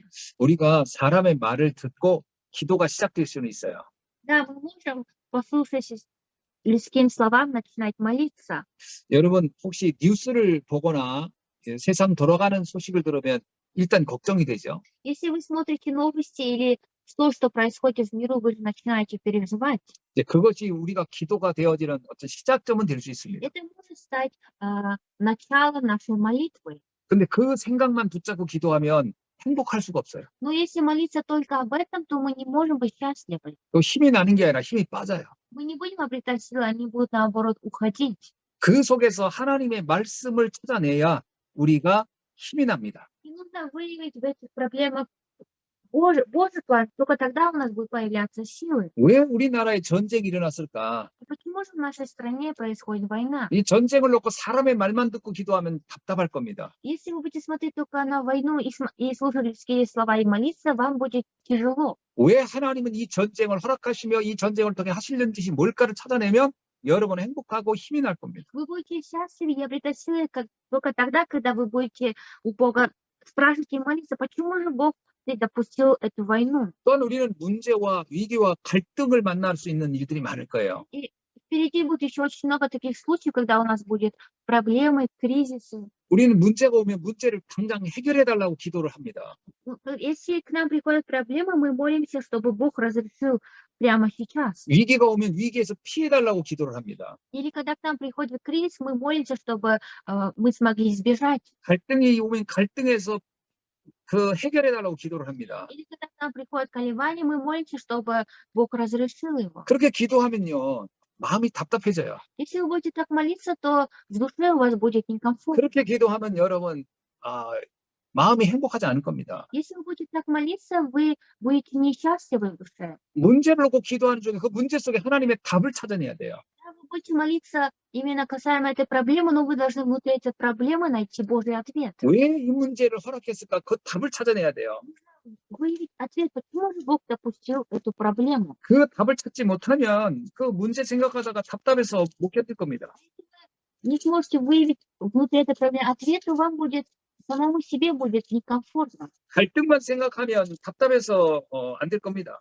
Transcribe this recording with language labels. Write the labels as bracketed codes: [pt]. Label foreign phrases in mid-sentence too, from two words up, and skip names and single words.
[ko] 우리가 사람의 말을 듣고 기도가 시작될 수는 있어요. [ru] Да, мы можем, послушавшись людским словам, начинать молиться. [ko] 여러분 혹시 뉴스를 보거나 세상 돌아가는 소식을 들으면 일단 걱정이 되죠. [ru] Если вы смотрите новости или то, что происходит в миру, вы же начинаете переживать. [ko] 이제 그것이 우리가 기도가 되어지는 어떤 시작점은 될 수 있습니다. [ru] Это может стать началом нашей молитвы. [ko] 근데 그 생각만 붙잡고 기도하면 행복할 수가 없어요. [ru] Но если молиться только об этом, то мы не можем быть счастливы. [ko] 또 힘이 나는 게 아니라 힘이 빠져요. [ru] Мы не будем обретать силы, они будут, наоборот, уходить. [ko] 그 속에서 하나님의 말씀을 찾아내야 우리가 힘이 납니다. [ru] И нужно выявить в этих проблемах Божий план, только тогда у нас будут появляться силы. [ko] 왜 우리나라에 전쟁이 일어났을까? [ru] И почему же в нашей стране происходит война? [ko] 이 전쟁을 놓고 사람의 말만 듣고 기도하면 답답할 겁니다. [ru] Если вы будете смотреть только на войну и слушать людские слова и молиться, вам будет тяжело. [ko] 왜 하나님은 이 전쟁을 허락하시며 이 전쟁을 통해 하시려는 뜻이 뭘까를 찾아내면 여러분은 행복하고 힘이 날 겁니다. [ru] Вы будете счастливы и обретать силы только тогда, когда вы будете у Бога спрашивать и молиться, почему же Бог допустил эту войну. [ko] 또한 우리는 문제와 위기와 갈등을 만날 수 있는 일들이 많을 거예요. [ru] И впереди будет еще очень много таких случаев, когда у нас будет проблемы, кризисы. [ko] 우리는 문제가 오면 문제를 당장 해결해 달라고 기도를 합니다. [ru] Если к нам приходят проблемы, мы молимся, чтобы Бог разрешил прямо сейчас. [ko] 위기가 오면 위기에서 피해 달라고 기도를 합니다. [ru] Или когда к нам приходит кризис, мы молимся, чтобы мы смогли избежать. [ko] 갈등이 오면 갈등에서 그 해결해 달라고 기도를 합니다. [ru] Или когда к нам приходит колебание, мы молимся, чтобы Бог разрешил его. [ko] 그렇게 기도하면요, 마음이 답답해져요. [ru] Если вы будете так молиться, то в душе у вас будет некомфортно. [ko] 그렇게 기도하면 여러분, 마음이 행복하지 않을 겁니다. [ru] Если вы будете так молиться, вы будете несчастливы в душе. [ko] 문제를 놓고 기도하는 중에 그 문제 속에 하나님의 답을 찾아내야 돼요. [ru] Когда вы будете молиться именно касаемо этой проблемы, но вы должны внутри этой проблемы найти Божий ответ. [ko] 왜 이 문제를 허락했을까? 그 답을 찾아내야 돼요. [ru] Выявить ответ, почему же Бог допустил эту проблему. [ko] 그 답을 찾지 못하면 그 문제 생각하다가 답답해서 못 견딜 겁니다. [ru] Не сможете выявить внутри этой проблемы ответ, то вам будет, самому себе будет некомфортно. [ko] 갈등만 생각하면 답답해서 안 될 겁니다.